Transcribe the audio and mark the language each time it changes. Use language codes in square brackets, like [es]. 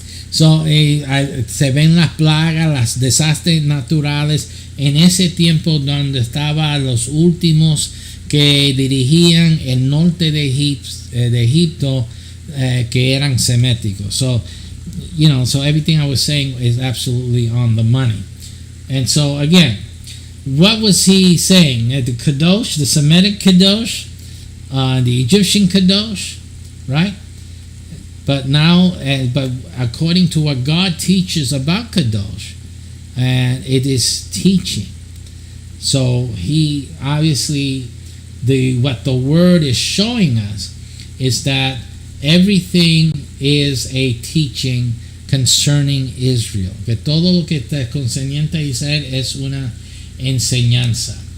[es] So, se ven las plagas, los desastres naturales en ese tiempo donde estaban los últimos que dirigían el norte de Egipto, que eran seméticos. [en] So, so everything I was saying is absolutely on the money. And so again, what was he saying? The Kadosh, the Semitic Kadosh, the Egyptian Kadosh, right? But now, but according to what God teaches about Kadosh, and it is teaching. So he obviously, what the word is showing us is that everything is a teaching concerning Israel. [es] Que todo lo que está concerniente a Israel es una enseñanza.